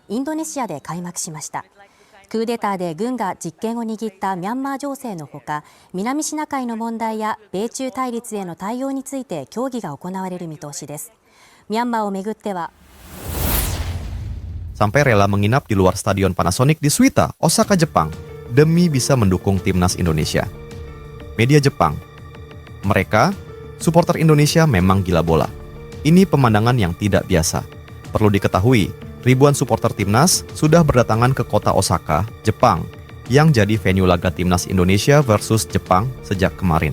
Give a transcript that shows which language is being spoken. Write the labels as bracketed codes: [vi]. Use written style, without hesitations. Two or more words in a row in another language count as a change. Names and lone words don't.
[ja] インドネシアで開幕しました。クーデターで軍が実権を握ったミャンマー情勢のほか、南シナ海の問題や米中対立への対応について協議が行われる見通しです。ミャンマーをめぐっては [id] sampai rela menginap di luar stadion Panasonic di Suita, Osaka, Jepang, demi bisa mendukung timnas Indonesia. Media Jepang, mereka, supporter Indonesia memang gila bola. Ini pemandangan yang tidak biasa. Perlu diketahui, ribuan supporter timnas sudah berdatangan ke kota Osaka, Jepang, yang jadi venue laga timnas Indonesia versus Jepang sejak kemarin.